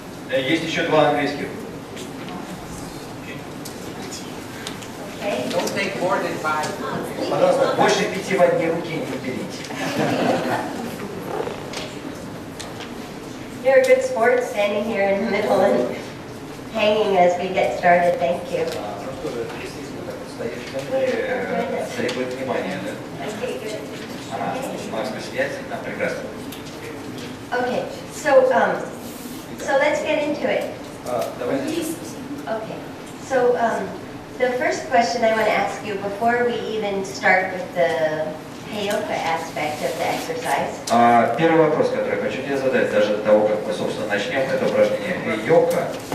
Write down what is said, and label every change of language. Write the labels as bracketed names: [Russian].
[Russian] Есть еще два английских. [English] Okay. Don't take more than 5. [Russian] Пожалуйста, больше 5 в одни руки не берите. [English] You're a good sport standing here in the middle and hanging as we get started. Thank you. [Russian] Ну что же, естественно, так вот стоишь в центре, требует внимания, да? [English] Okay, good. [Russian] Ага, Макс, посидеть? Прекрасно. [English] Okay, so let's get into it. [Russian] Давай. [English] Okay, so the first question I want to ask you before we even start with the Heyoka aspect of the exercise. [Russian] Первый вопрос, который хочу тебе задать, даже до того, как мы, собственно, начнем это упражнение Heyoka.